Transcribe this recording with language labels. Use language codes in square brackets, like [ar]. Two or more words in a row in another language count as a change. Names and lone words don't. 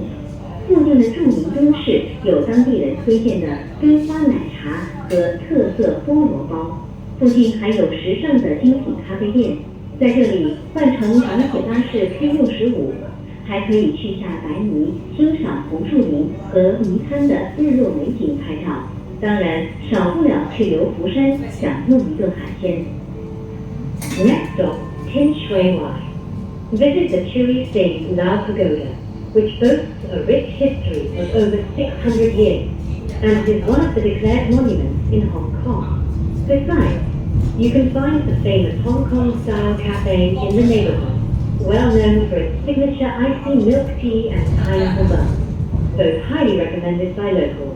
[zh] 附近的著名中式有當地人推薦的冰花奶茶和特色菠蘿包，附近還有時尚的精品咖啡店，在這裡換乘港鐵巴士 K65，還可以去下白泥欣賞紅樹林和泥灘的日落美景拍照。當然，少不了去遊福山享用一頓海鮮。 [en] Next stop, [zh] Tin Shui Wai. [en] Visit the curious Ding Lao Pagoda, which boasts a rich history of over 600 years, and is one of the declared monuments in Hong Kong. Besides, you can find the famous Hong Kong-style cafe in the neighborhood, Well known for its signature icy milk tea and pineapple bun, both highly recommended by locals.